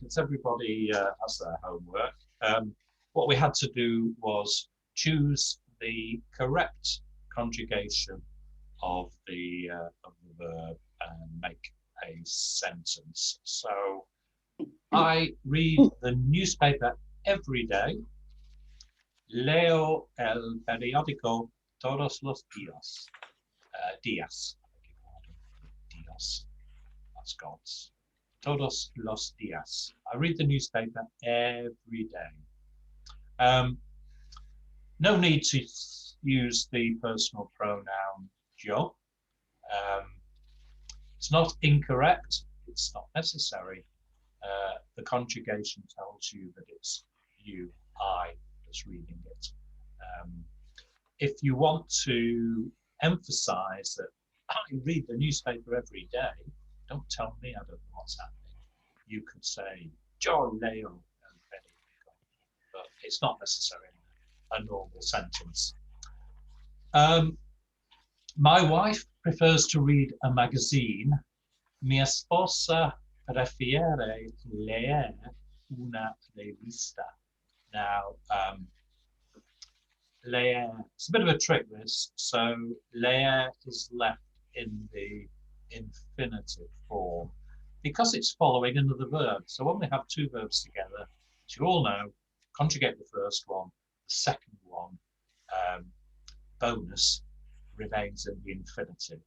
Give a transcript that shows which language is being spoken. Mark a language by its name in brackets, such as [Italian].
[English] It's everybody has their homework. What we had to do was choose the correct conjugation of the verb and make a sentence. So I read the newspaper every day. [Spanish] Leo el periódico todos los días. Días. Días. That's God's. Todos los días. [English] I read the newspaper every day. No need to use the personal pronoun yo. It's not incorrect. It's not necessary. The conjugation tells you that it's you, I, that's reading it. If you want to emphasize that I read the newspaper every day, don't tell me I don't know what's happening. You could say, [Spanish] yo leo el periódico, [English] but it's not necessarily a normal sentence. My wife prefers to read a magazine. [Spanish] Mi esposa prefiere leer una revista. Now, [English] leer. It's a bit of a trick, this. So leer is left in the infinitive form because it's following another verb. So when we have two verbs together, as you all know, conjugate the first one, the second one, bonus, remains in the infinitive.